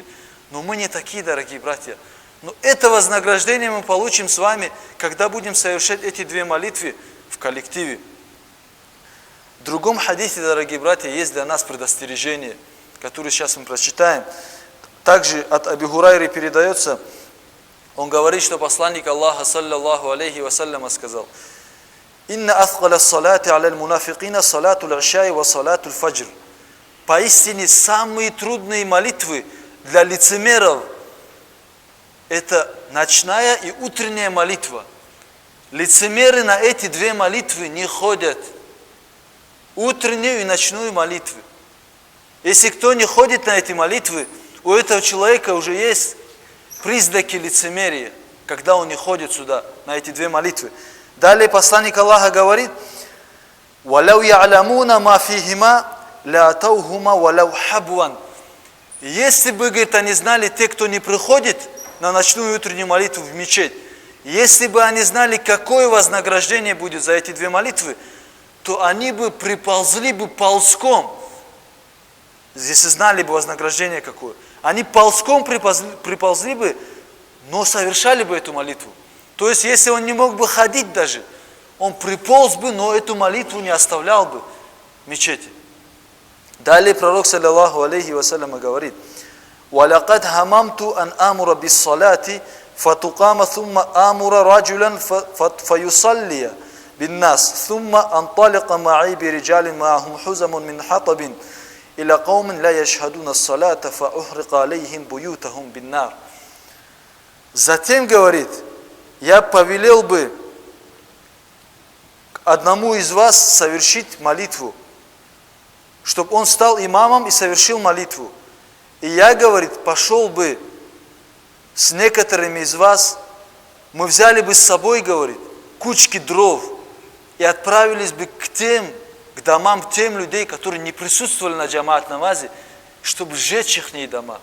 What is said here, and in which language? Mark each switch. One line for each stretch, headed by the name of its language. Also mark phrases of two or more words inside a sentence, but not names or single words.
Russian: Но мы не такие, дорогие братья. Но это вознаграждение мы получим с вами, когда будем совершать эти 2 молитвы в коллективе. В другом хадисе, дорогие братья, есть для нас предостережение, которое сейчас мы прочитаем. Также от Аби Хурайры передается, он говорит, что посланник Аллаха,
Arabic: صلى الله عليه وسلم, сказал: «إن أثقل صلاة على المنافقين صلاة العشاء وصلاة الفجر».
Russian: Поистине самые трудные молитвы для лицемеров – это ночная и утренняя молитва. Лицемеры на эти 2 молитвы не ходят. Утреннюю и ночную молитвы. Если кто не ходит на эти молитвы, у этого человека уже есть признаки лицемерия, когда он не ходит сюда, на эти 2 молитвы. Далее посланник Аллаха говорит:
Arabic: «ولو يعلمون ما فيهما لأتوهما ولو حبوا».
Russian: Если бы, говорит, они знали, те, кто не приходит на ночную и утреннюю молитву в мечеть, если бы они знали, какое вознаграждение будет за эти 2 молитвы, то они бы приползли бы ползком если знали бы вознаграждение какое, они ползком приползли бы, но совершали бы эту молитву. То есть, если он не мог бы ходить даже, он приполз бы, но эту молитву не оставлял бы в мечети. Далее пророк,
Arabic: صلى الله عليه وسلم, говорит: وَلَقَدْ هَمَمْتُ أَنْ أَمُرَ بِالصَّلَاةِ فَتُقَامَ ثُمَّ آمُرَ رَجُلًا فَيُصَلِّيَ بِالنَّاسِ ثُمَّ أَنْطَلِقَ مَعِي بِرِجَالٍ مَعَهُمْ حُزَمٌ مِنْ حَطَبٍ إِلَى قَوْمٍ لَا يَشْهَدُونَ الصَّلَاةَ فَأُحْرِقَ عَلَيْهِمْ بُيُوتَهُمْ بِالنَّارِ.
Russian: Затем говорит: я повелел бы одному из вас совершить молитву, чтобы он стал имамом и совершил молитву. И я, говорит, пошел бы с некоторыми из вас, мы взяли бы с собой, говорит, кучки дров и отправились бы к домам тем людей, которые не присутствовали на джамаат намазе, чтобы сжечь их дома.